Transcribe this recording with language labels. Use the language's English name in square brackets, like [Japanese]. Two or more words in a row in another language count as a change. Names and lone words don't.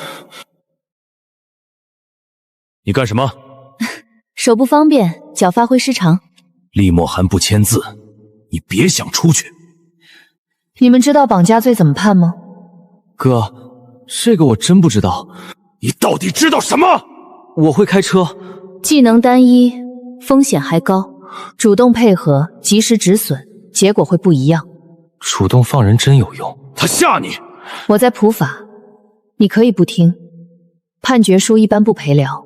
[Chinese] 你干什么？手不方便，脚发挥失常。厉莫寒不签字，你別想出去。你們知道綁架罪怎麼判嗎？哥，這個我真不知道。你到底知道什麼？我會開車。技能單一，風險還高。主動配合，及時止損，結果會不一樣。主動放人真有用。他嚇你。我在普法，你可以不聽。判決書一般不陪聊。